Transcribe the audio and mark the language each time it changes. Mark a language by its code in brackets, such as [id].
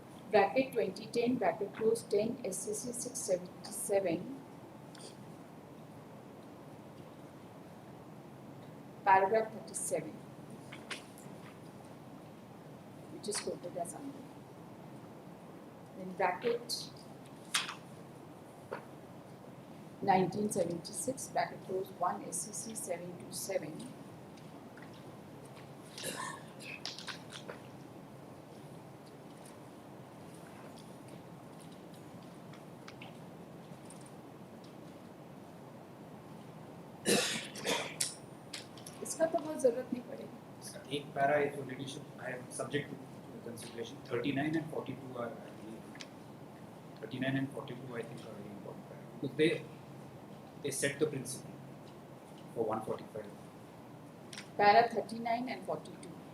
[en] bracket 2010 bracket close 10 SCC 677 paragraph 37, which is quoted as under. In bracket 1976 bracket close 1 SCC 727 [hi] इसका तो बहुत जरूरत नहीं पड़ेगी. इसका एक para [en] is already I am subject to the consideration. 39 and 42 are, I believe, 39 and 42 I think are very important because they set the principle for 145. Para 39 and 42.